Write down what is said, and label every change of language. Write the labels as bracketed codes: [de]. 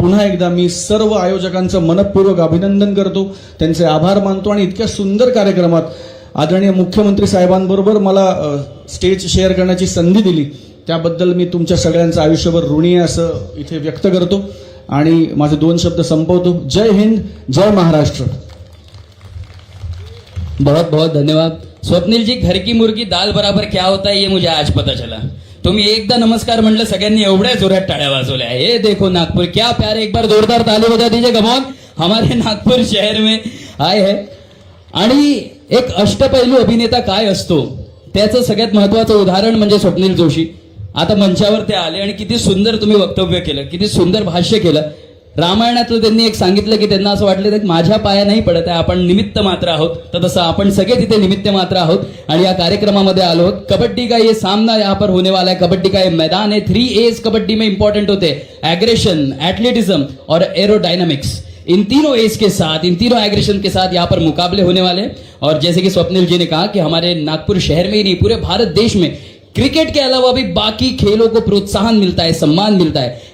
[mr] पुन्हा एकदा मी सर्व आयोजकांचं मनपूर्वक अभिनंदन करतो, त्यांचे आभार मानतो. आणि इतक्या सुंदर कार्यक्रमात आदरणीय मुख्यमंत्री साहेबांबरोबर मला स्टेज शेअर करण्याची संधी दिली त्याबद्दल मी तुमच्या सगळ्यांचं आयुष्यभर ऋणी आहे असं इथे व्यक्त करतो आणि माझे 2 शब्द संपवतो. जय हिंद, जय महाराष्ट्र. [hi] बहुत बहुत धन्यवाद स्वप्निल जी. घर की मुर्गी दाल बराबर क्या होता है ये मुझे आज पता चला. [mr] तुम्ही एकदा नमस्कार म्हणलं सगळ्यांनी एवढ्या जोरात टाळ्या वाजवल्या. [hi] हे देखो नागपुर, क्या प्यारे, एक बार जोरदार ताली बजा दीजिए. कम ऑन, हमारे नागपुर शहर में आए हैं. [mr] आणि एक अष्टपैलू अभिनेता काय असतो त्याचं सगळ्यात महत्वाचं उदाहरण म्हणजे स्वप्नील जोशी. आता मंचावर ते आले आणि किती सुंदर तुम्ही वक्तव्य केलं, किती सुंदर भाष्य केलं. रामायणातलं त्यांनी एक सांगितलं की त्यांना असं वाटलं की माझ्या पाया नाही पडत आहे, आपण निमित्त मात्र आहोत. तर तसं आपण सगळे तिथे निमित्त मात्र आहोत आणि या कार्यक्रमामध्ये आलो आहोत. [hi] कबड्डी का ये सामना यहाँ पर होने वाला है. कबड्डी का ये मैदान है. 3 A's कबड्डी में इंपॉर्टेंट होते हैं, एग्रेशन, एथलेटिज्म और एरोडायनामिक्स. इन तीनों एज के साथ, इन तीनों एग्रेशन के साथ यहाँ पर मुकाबले होने वाले हैं. और जैसे कि स्वप्निल जी ने कहा कि हमारे नागपुर शहर में ही नहीं, पूरे भारत देश में क्रिकेट के अलावा भी बाकी खेलों को प्रोत्साहन मिलता है, सम्मान मिलता है.